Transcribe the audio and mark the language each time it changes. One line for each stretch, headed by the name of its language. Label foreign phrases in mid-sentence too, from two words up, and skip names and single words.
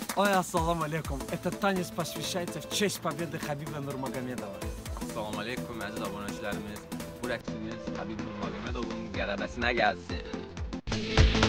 Russian: Ой,
Arabic: السلام عليكم.
Russian: Этот танец посвящается в честь победы Хабиба Нурмагомедова.
Arabic: السلام عليكم
Uzbek: aziz obunachilarimiz. Bu raqibimiz Xabib Nurmagomedovning g'alabasini gelsin.